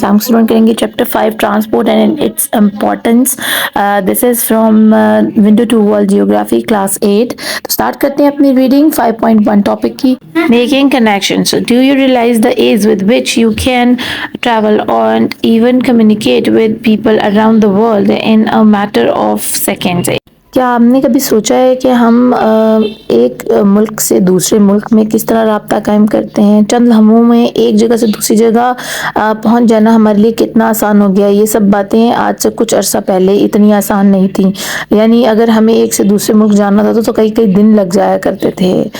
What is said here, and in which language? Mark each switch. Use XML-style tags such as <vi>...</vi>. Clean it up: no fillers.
<hi>हम स्टूडेंट करेंगे chapter 5 transport and its importance.</hi> <en>This is from window to world geography class 8।</en> <hi>तो start करते हैं अपनी रीडिंग 5.1 टॉपिक की, making connections.</hi> <en>Do you realise the ease with which you can travel and even communicate with people around the world in a matter of seconds?</en> <hi>क्या आपने कभी सोचा है कि हम एक मुल्क से दूसरे मुल्क में किस तरह राब्ता कायम करते हैं? चंद लम्हों में एक जगह से दूसरी जगह पहुंच जाना हमारे लिए कितना आसान हो गया। ये सब बातें आज से कुछ अरसा पहले इतनी आसान नहीं थी। यानी अगर हमें एक से दूसरे मुल्क जाना था तो कई कई दिन लग जाया करते थे।</hi>